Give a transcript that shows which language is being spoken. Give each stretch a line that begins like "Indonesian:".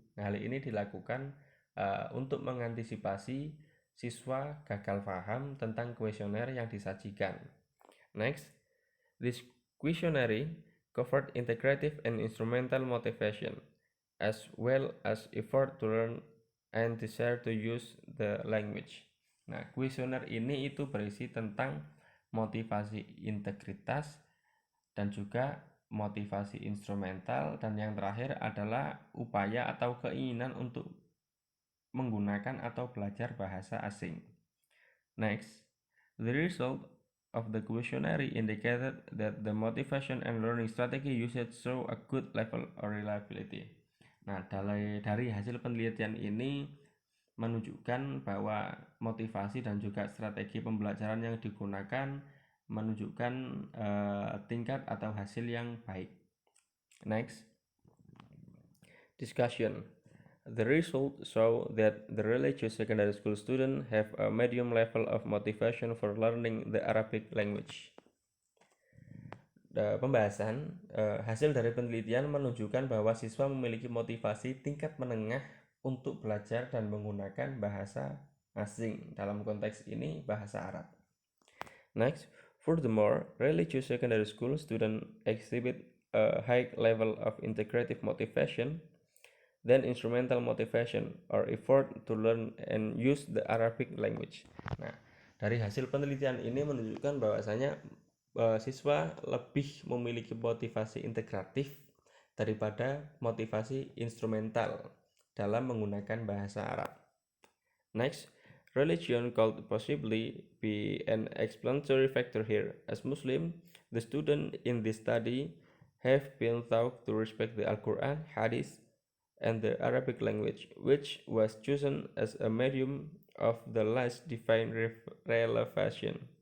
Indonesian: Hal ini dilakukan untuk mengantisipasi siswa gagal paham tentang kuesioner yang disajikan.
English: Next, this questionnaire covered integrative and instrumental motivation, as well as effort to learn and desire to use the language.
Indonesian: Nah, kuesioner ini itu berisi tentang motivasi integritas dan juga motivasi instrumental, dan yang terakhir adalah upaya atau keinginan untuk menggunakan atau belajar bahasa asing.
English: Next, the result of the questionnaire indicated that the motivation and learning strategy usage show a good level of reliability.
Indonesian: Nah, dari hasil penelitian ini menunjukkan bahwa motivasi dan juga strategi pembelajaran yang digunakan menunjukkan tingkat atau hasil yang baik.
English: Next, discussion. The results show that the religious secondary school students have a medium level of motivation for learning the Arabic language.
Indonesian: Pembahasan, hasil dari penelitian menunjukkan bahwa siswa memiliki motivasi tingkat menengah untuk belajar dan menggunakan bahasa asing, dalam konteks ini bahasa Arab.
English: Next, furthermore, religious secondary school students exhibit a high level of integrative motivation than instrumental motivation or effort to learn and use the Arabic language.
Indonesian: Nah, dari hasil penelitian ini menunjukkan bahwasanya siswa lebih memiliki motivasi integratif daripada motivasi instrumental dalam menggunakan bahasa Arab.
English: Next, religion could possibly be an explanatory factor here. As Muslim, the students in this study have been taught to respect the Al-Quran, Hadith, and the Arabic language, which was chosen as a medium of the last divine revelation.